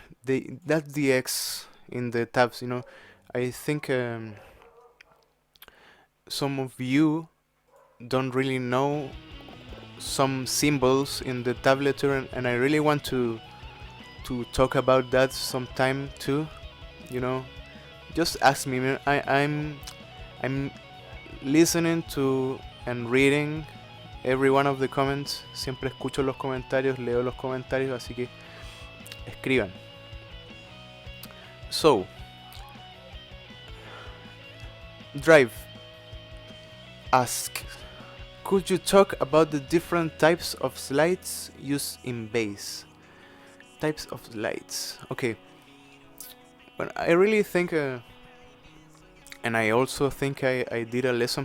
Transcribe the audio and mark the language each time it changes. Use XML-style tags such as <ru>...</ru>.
<en>That's the X in the tabs, you know. I think some of you don't really know some symbols in the tablature, and I really want to talk about that sometime too. You know, just ask me, man. I'm listening to and reading every one of the comments.</en> <es>Siempre escucho los comentarios, leo los comentarios, así que escriban.</es> <en>So, Drive asks, could you talk about the different types of slides used in bass? Types of slides. Okay. But I really think, and I also think I did a lesson.</en>